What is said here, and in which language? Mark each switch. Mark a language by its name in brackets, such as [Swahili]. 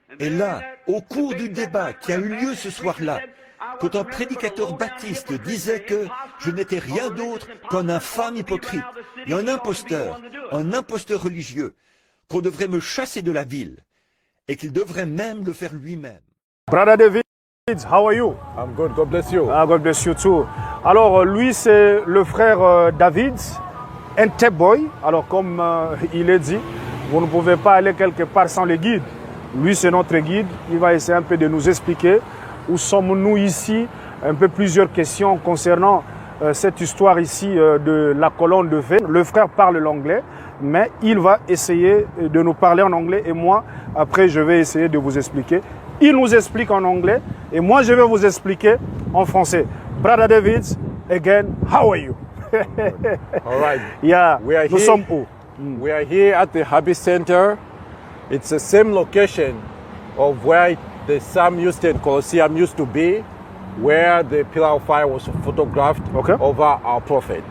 [French] Et là, au cours du débat qui a eu lieu ce soir-là, quand un prédicateur baptiste disait que je n'étais rien d'autre qu'un infâme hypocrite et un imposteur religieux, qu'on devrait me chasser de la ville et qu'il devrait même le faire lui-même. [English] Brother David, how are you? I'm good, God bless you. God bless you too. [French] Alors lui c'est le frère David, un tech boy. Alors comme il est dit, vous ne pouvez pas aller quelque part sans le guide. Lui c'est notre guide, il va essayer un peu de nous expliquer où sommes-nous ici, un peu plusieurs questions concernant cette histoire ici de la colonne de feu. Le frère parle l'anglais, mais il va essayer de nous parler en anglais et moi, après, je vais essayer de vous expliquer. Il nous explique en anglais et moi, je vais vous expliquer en français. [English] Brother David, again, how are you? All right. [French] Yeah, nous sommes où? [English] We are here at the Hobby Center. It's the same location of where the Sam Houston Coliseum used to be, where the pillar of fire was photographed over our prophet.